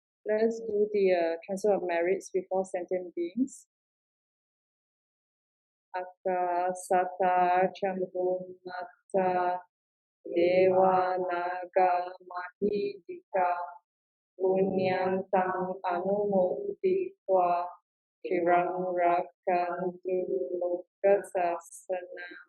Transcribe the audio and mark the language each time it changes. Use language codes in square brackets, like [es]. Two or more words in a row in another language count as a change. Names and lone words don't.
[en] Let's do the transfer of merits before sentient beings. [pi] Akka sattā Mettā Deva Naga Mahidika Punyam Tang Anumoditva Chirang Rakantu Lokasasana